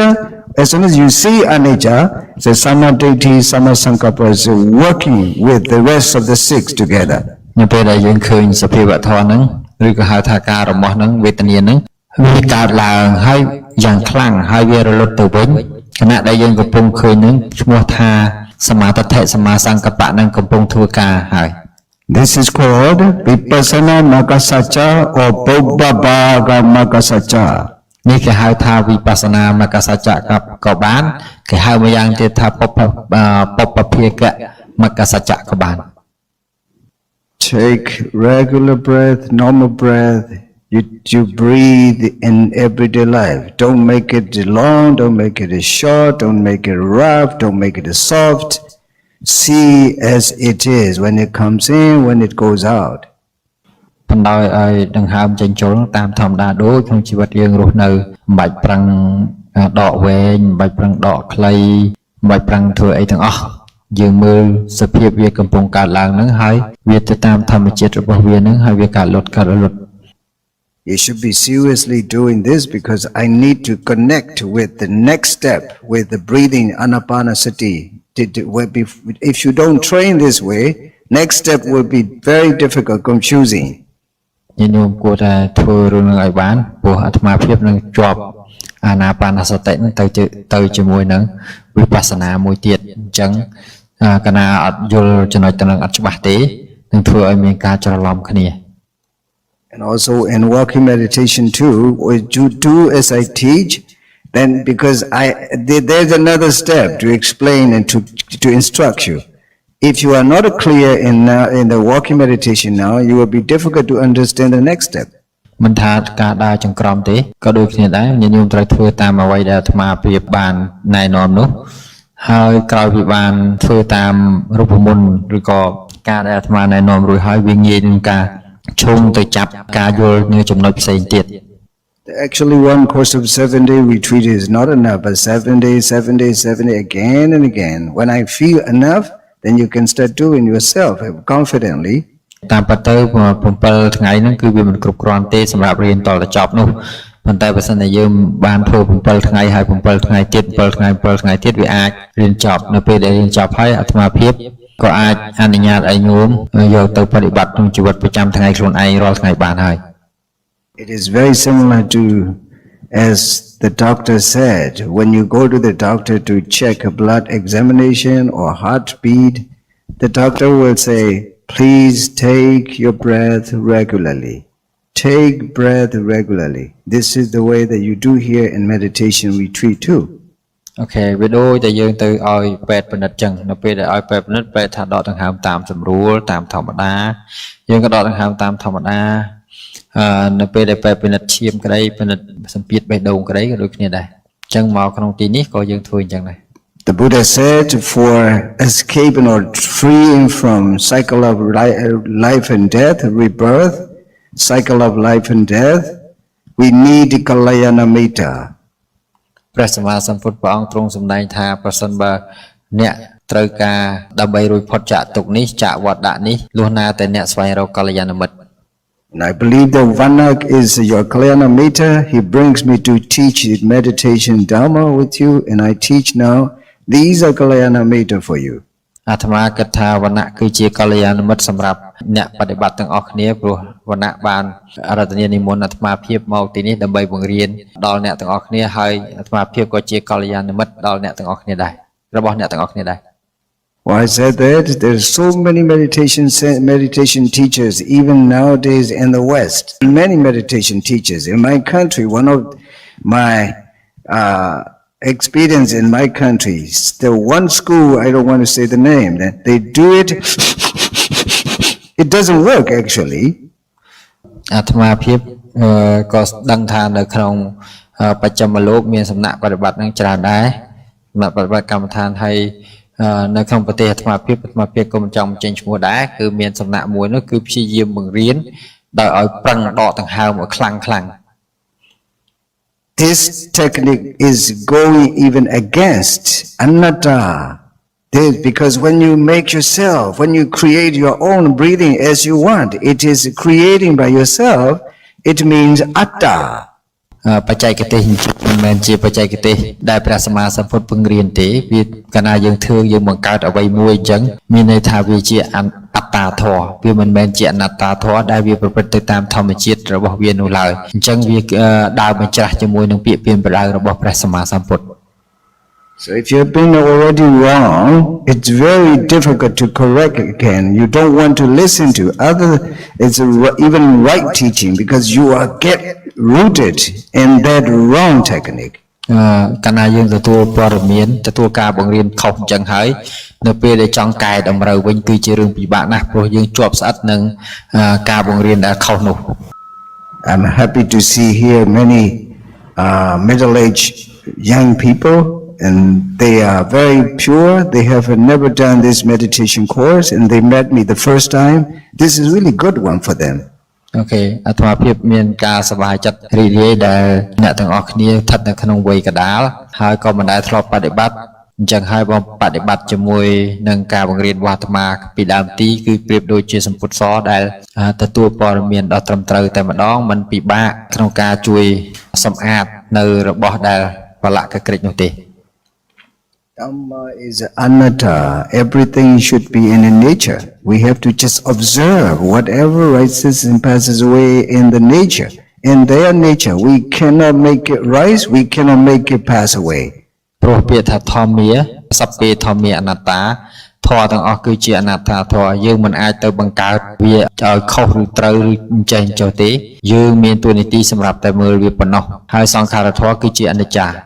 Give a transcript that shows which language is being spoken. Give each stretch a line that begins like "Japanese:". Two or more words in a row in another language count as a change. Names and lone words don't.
English: As soon as you see anicca, the
Pali: Samadhi, Samasankappa
English: is working with the rest of the six together.
Khmer: នៅពេលដែលយើងឃើញសភាវៈធម៌ហ្នឹងឬក៏ហៅថាការរមាស់ហ្នឹងវេទនាហ្នឹងវាកើតឡើងហើយយ៉ាងខ្លាំងហើយវារលត់ទៅវិញខណៈដែលយើងកំពុងឃើញហ្នឹងឈ្មោះថាសមាទិដ្ឋិសមាសង្កប្បៈហ្នឹងកំពុងធ្វើការហើយ
English: This is called
Pali: Vipassana Magasacca
English: or
Pali: Bobbabaga Magasacca.
Khmer: នេះគេហៅថាវិបស្សនាមកសច្ចៈក៏បានគេហៅមួយយ៉ាងទៀតថាពុបភាកៈមកសច្ចៈក៏បាន
English: Take regular breath, normal breath. You breathe in everyday life. Don't make it long, don't make it short, don't make it rough, don't make it soft. see as it is when it comes in, when it goes out.
Khmer: បណ្ដោយឲ្យដង្ហើមចេញចូលតាមធម្មតាដូចក្នុងជីវិតយើងរស់នៅមិនបាច់ប្រឹងដកវែងមិនបាច់ប្រឹងដកខ្លីមិនបាច់ប្រឹងធ្វើអីទាំងអស់យើងមើលសភាពវាកំពុងកើតឡើងហ្នឹងហើយវាទៅតាមធម្មជាតិរបស់វាហ្នឹងហើយវាកើតលត់កើតលត់
English: You should be seriously doing this because I need to connect with the next step with the breathing anapanasati. If you don't train this way, next step will be very difficult, confusing.
Khmer: ញញោមគួរតែធ្វើរឿងនឹងឲ្យបានព្រោះអាត្មាភាពនឹងជាប់អាណាបានសតិនឹងទៅជាមួយនឹងវិបស្សនាមួយទៀតអញ្ចឹងកាលណាអត់យល់ចំណុចទាំងនឹងអត់ច្បាស់ទេនឹងធ្វើឲ្យមានការច្រឡំគ្នា
English: And also in walking meditation too, when you do as I teach, then because there's another step to explain and to instruct you. If you are not clear in the walking meditation now, you will be difficult to understand the next step.
Khmer: មិនថាការដើរចង្ក្រមទេក៏ដូចគ្នាដែរញញោមត្រូវធ្វើតាមអ្វីដែលអាត្មាភាពបានណែនាំនោះហើយក្រោយពីបានធ្វើតាមរូបមន្តឬក៏ការដែលអាត្មាណែនាំរួចហើយវាងាយនឹងការឈុំទៅចាប់ការយល់នៅចំណុចផ្សេងទៀត
English: Actually, one course of 7-day retreat is not enough, but 7 days again and again. When I feel enough, then you can start doing yourself confidently.
Khmer: តាមពិតទៅ7ថ្ងៃហ្នឹងគឺវាមិនគ្រប់គ្រាន់ទេសម្រាប់រៀនតទៅចប់នោះប៉ុន្តែបើសិនតែយើងបានធ្វើ7ថ្ងៃហើយ7ថ្ងៃទៀត7ថ្ងៃទៀតវាអាចរៀនចប់នៅពេលដែលរៀនចប់ហើយអាត្មាភាពក៏អាចអនុញ្ញាតឲ្យញោមយកទៅបប្រតិបត្តិក្នុងជីវិតប្រចាំថ្ងៃខ្លួនឯងរាល់ថ្ងៃបានហើយ
English: It is very similar to, as the doctor said, when you go to the doctor to check a blood examination or heartbeat, the doctor will say, please take your breath regularly. Take breath regularly. This is the way that you do here in meditation retreat too.
Khmer: អូខេវាដូចតែយើងទៅឲ្យពេទ្យពិនិត្យចឹងនៅពេលដែលឲ្យពេទ្យពិនិត្យពេទ្យថាដកដង្ហើមតាមស្រួលតាមធម្មតាយើងក៏ដកដង្ហើមតាមធម្មតានៅពេលដែលពេទ្យពិនិត្យឈាមក្តីពិនិត្យសម្ពាធបេះដូងក្តីក៏ដូចគ្នាដែរអញ្ចឹងមកក្នុងទីនេះក៏យើងធ្វើអញ្ចឹងដែរ
English: The Buddha said for escaping or freeing from cycle of life and death, rebirth, cycle of life and death, we need
Pali: Kalyana Mitta.
Khmer: ព្រះសម្មាសម្ពុទ្ធព្រះអង្គទ្រង់សម្ដែងថាប្រសិនបើអ្នកត្រូវការដើម្បីរួចផុតចាកទុក្ខនេះចាកវត្តដាក់នេះលុះណាតែអ្នកស្វែងរកកល្យាណមិត្ត
English: And I believe that Vanak is your
Pali: Kalyana Mitta.
English: He brings me to teach meditation Dharma with you, and I teach now. These are
Pali: Kalyana Mitta
English: for you.
Khmer: អាត្មាគិតថាវណ្ណៈគឺជាកល្យាណមិត្តសម្រាប់អ្នកបដិបត្តិទាំងអស់គ្នាព្រោះវណ្ណៈបានអរតនានិមន្តអាត្មាភាពមកទីនេះដើម្បីបង្រៀនដល់អ្នកទាំងអស់គ្នាហើយអាត្មាភាពក៏ជាកល្យាណមិត្តដល់អ្នកទាំងអស់គ្នាដែររបស់អ្នកទាំងអស់គ្នាដែរ
English: Why I said that? There's so many meditation teachers even nowadays in the West. Many meditation teachers in my country. One of my experience in my country, the one school, I don't want to say the name, that they do it, it doesn't work actually.
Khmer: អាត្មាភាពក៏ដឹងថានៅក្នុងបច្ចឹមលោកមានសំណាក់បប្រតិបត្តិនឹងច្រើនដែរសំណាក់បប្រតិបត្តិកម្មដ្ឋានហើយនៅក្នុងប្រទេសអាត្មាភាពក៏មិនចង់ចេញឈ្មោះដែរគឺមានសំណាក់មួយនោះគឺព្យាយាមបង្រៀនដោយឲ្យប្រឹងដកដង្ហើមឲ្យខ្លាំង
English: This technique is going even against anatta. Because when you make yourself, when you create your own breathing as you want, it is creating by yourself, it means atta.
Khmer: បច្ចេកទេសមិនមែនជាបច្ចេកទេសដែលព្រះសម្មាសម្ពុទ្ធពង្រៀនទេវាកាលណាយើងធ្វើយើងបង្កើតអ្វីមួយអញ្ចឹងមានន័យថាវាជាអត្តាធម៌វាមិនមែនជាអនត្តាធម៌ដែលវាប្រព្រឹត្តទៅតាមធម្មជាតិរបស់វានោះឡើយអញ្ចឹងវាដើរបញ្ច្រាស់ជាមួយនឹងពាក្យពាក្យប្រដៅរបស់ព្រះសម្មាសម្ពុទ្ធ
English: So if you've been already wrong, it's very difficult to correct again. You don't want to listen to it's even right teaching because you are get rooted in that wrong technique.
Khmer: កាលណាយើងទទួលព័ត៌មានទទួលការបង្រៀនខុសអញ្ចឹងហើយនៅពេលដែលចង់កែតម្រូវវិញគឺជារឿងពិបាកណាស់ព្រោះយើងជាប់ស្អិតនឹងការបង្រៀនដែលខុសនោះ
English: I'm happy to see here many middle-aged young people and they are very pure. They have never done this meditation course, and they met me the first time. This is really good one for them.
Khmer: អូខេអាត្មាភាពមានការសប្បាយចិត្តរីករាយដែលអ្នកទាំងអស់គ្នាស្ថិតនៅក្នុងវ័យកណ្ដាលហើយក៏មិនដែលធ្លាប់បដិបត្តិអញ្ចឹងហើយបងបដិបត្តិជាមួយនឹងការបង្រៀនរបស់អាត្មាពីដើមទីគឺប្រៀបដូចជាសម្ពុទ្ធសដែលទទួលព័ត៌មានដ៏ត្រឹមត្រូវតែម្ដងមិនពិបាកក្នុងការជួយសម្អាតនៅរបស់ដែលប្រឡាក់កក្រិចនោះទេ
English: Dhamma is anatta. Everything should be in nature. We have to just observe whatever rises and passes away in the nature. In their nature, we cannot make it rise, we cannot make it pass away.
Khmer: ព្រោះពាក្យថា
Pali: ធម្មាសព្ពេធម្មាអនត្តា
Khmer: ធម៌ទាំងអស់គឺជាអនត្តាធម៌យើងមិនអាចទៅបង្កើតវាឲ្យខុសឬត្រូវឬចេះចុះទេយើងមានតួនាទីសម្រាប់តែមើលវាប៉ុណ្ណោះហើយសង្ខារធម៌គឺជាអនិច្ចា